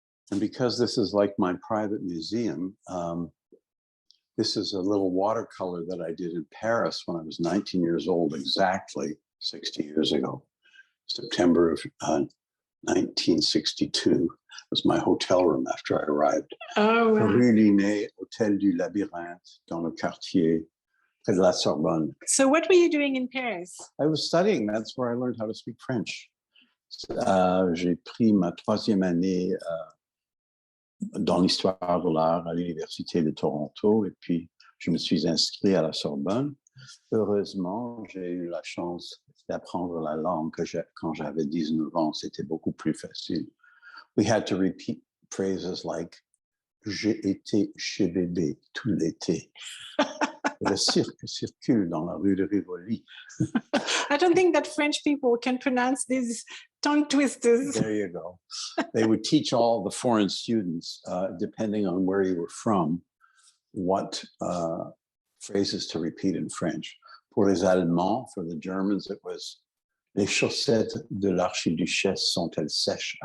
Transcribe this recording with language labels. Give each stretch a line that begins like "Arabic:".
English: And because this is like my private museum, this is a little watercolor that I did in Paris when I was 19 years old, exactly 60 years ago. September of 1962 was my hotel room after I arrived. Oh, wow.
French: Rue Linné, Hôtel du Labyrinthe, dans le quartier, près de la Sorbonne.
English: So what were you doing in Paris? I was studying. That's where I learned how to speak French.
French: J'ai pris ma troisième année dans l'histoire de l'art à l'Université de Toronto et puis je me suis inscrit à la Sorbonne. Heureusement, j'ai eu la chance d'apprendre la langue quand j'avais 19 ans. C'était beaucoup plus facile.
English: We had to repeat phrases like
French: j'ai été chez bébé tout l'été. Le cirque circule dans la rue de Rivoli.
English: I don't think that French people can pronounce these tongue twisters. There you go. They would teach all the foreign students, depending on where you were from, what phrases to repeat in French. Pour les Allemands, for the Germans, it was les chaussettes de l'archiduchesse sont-elles sèches?